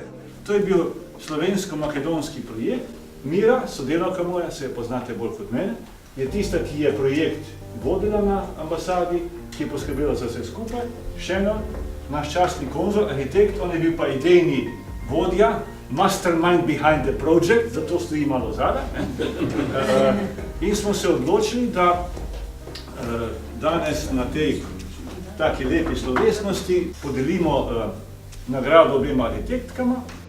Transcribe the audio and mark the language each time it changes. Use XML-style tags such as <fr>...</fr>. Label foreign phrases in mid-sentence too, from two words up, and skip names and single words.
<sl>To je bil slovensko-makedonski projekt. Mira, sodelavka moja, se je poznate bolj kot mene, je tista, ki je projekt vodila na ambasadi, ki je poskrbela za vse skupaj. Šenel, naš častni konzul, arhitekt, on je bil pa idejni vodja,</sl> <en>mastermind behind the project,</en> <sl>zato stoji malo zadaj. In smo se odločili, da danes na tej taki lepi slovesnosti podelimo nagrado obema arhitektkama.</sl>